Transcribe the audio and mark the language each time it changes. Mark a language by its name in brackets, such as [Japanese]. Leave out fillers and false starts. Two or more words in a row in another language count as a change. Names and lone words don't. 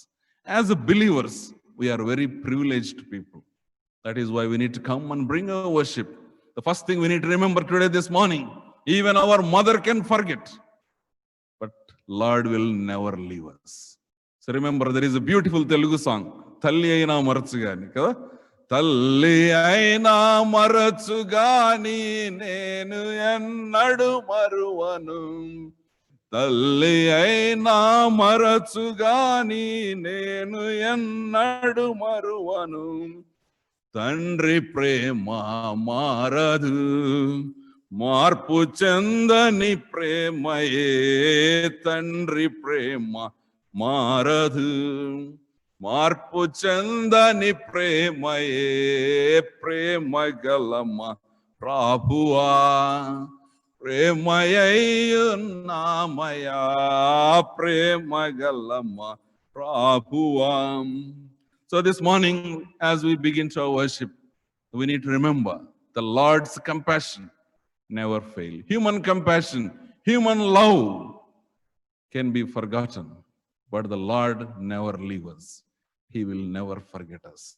[English] As believers, we are very privileged people. That is why we need to come and bring our worship. The first thing we need to remember today, this morning, even our mother can forget, but Lord will never leave us. So remember, there is a beautiful Telugu song, [Telugu] తల్లి అయినా మరచుగాని, కదా? తల్లి అయినా మరచుగాని నేను ఎన్నడు మరువను. తల్లి అయినా మరచుగాని నేను ఎన్నడు మరువను. తండ్రి ప్రేమ మారదు, మార్పు చెందని ప్రేమయే. తండ్రి ప్రేమ మారదు, మార్పు చెందని ప్రేమయే. ప్రేమ గలమా ప్రభువా, ప్రేమయయునమయ. ప్రేమ గలమా ప్రభువా. [English] So this morning, as we begin to worship, we need to remember the Lord's compassion never fails. Human compassion, human love can be forgotten, but the Lord never leaves us. He will never forget us.